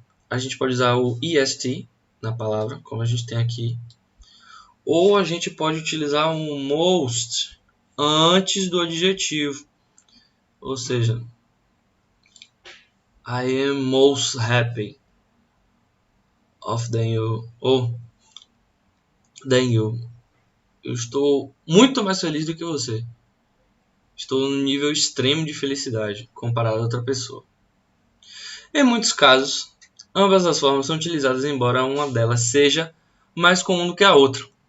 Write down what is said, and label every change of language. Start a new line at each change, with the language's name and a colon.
Portuguese: A gente pode usar o est na palavra, como a gente tem aqui. Ou a gente pode utilizar um most antes do adjetivo. Ou seja,
English: I am most happy of than you.
Portuguese: Ou
English: than you.
Portuguese: Eu estou muito mais feliz do que você. Estou no nível extremo de felicidade comparado a outra pessoa. Em muitos casos, ambas as formas são utilizadas, embora uma delas seja mais comum do que a outra.